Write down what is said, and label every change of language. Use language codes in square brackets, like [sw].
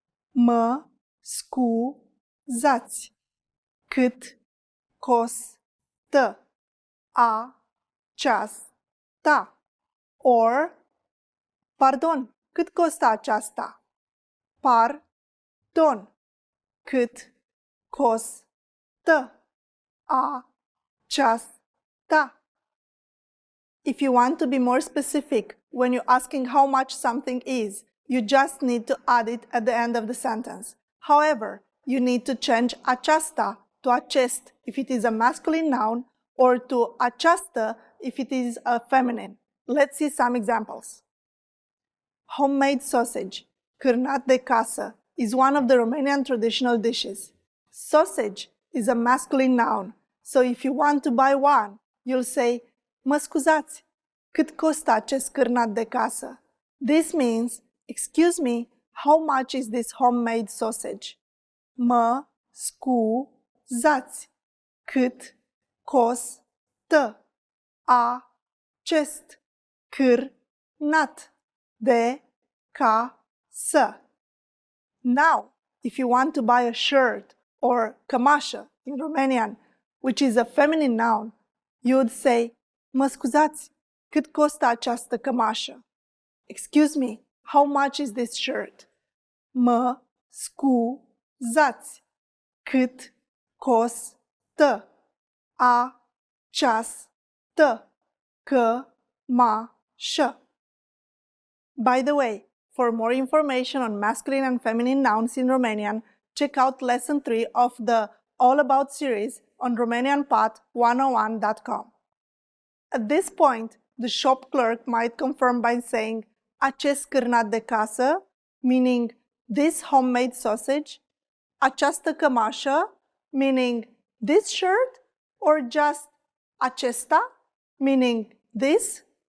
[ro] Mă scuzați, cât costă aceasta? Or, pardon, cât costă aceasta? Pardon, cât costă aceasta? [en] If you want to be more specific when you're asking how much something is, you just need to add it at the end of the sentence. However, you need to change aceasta to acest if it is a masculine noun or to această if it is a feminine. Let's see some examples. Homemade sausage, [ro] cârnat de casă, [en] is one of the Romanian traditional dishes. Sausage is a masculine noun, so if you want to buy one, you'll say, [ro] mă scuzați, cât costă acest cârnat de casă? [en] This means, excuse me, how much is this homemade sausage? [ro] Mă scuzați, cât costă acest cârnat de casă? [en] Now, if you want to buy a shirt or cămașă in Romanian, which is a feminine noun, you would say, [ro] mă scuzați, cât costă această cămașă? [en] Excuse me, how much is this shirt? [ro] Mă scuzați, cât costă această cămașă? [en] By the way, for more information on masculine and feminine nouns in Romanian, check out lesson 3 of the all about series on RomanianPod101.com. At this point, the shop clerk might confirm by saying [ro] acest cârnat de casă, [en] meaning this homemade sausage, [ro] această cămașă, [en] meaning this shirt, or just acesta, meaning this.